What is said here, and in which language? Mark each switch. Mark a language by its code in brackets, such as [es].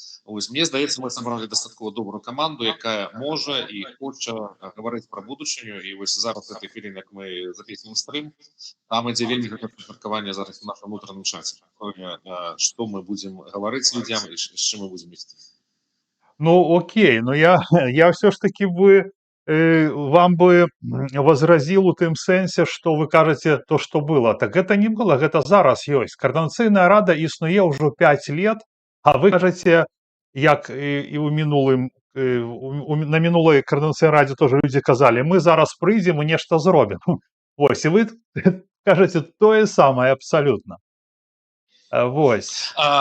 [be] Вось, мне здаецца, мы сабралі дастаткова добрую каманду, якая можа і хоча гаварыць пра будучыню. І вось зараз в гэтай хвіліне, як мы запісваем стрым, там ідзе вельмі гэтае меркаванне зараз у нашым унутраным чаце, што мы будзем гаварыць людзям і з чым мы будзем ісці. [ru] Ну, окей, но я все ж таки бы вам бы возразил [be] у тым сэнсе, [ru] что [be] вы кажаце [ru] то, что было. Так это не было, [be] гэта зараз ёсць. Координацыйная рада існуе ўжо 5 лет, а вы кажаце, як і ў мінулым на мінулай координацыйнай радзе тоже людзі казалі, мы зараз прыйдзем і нешта зробім. Вось, і вы кажаце тое самае абсалютна. Вось.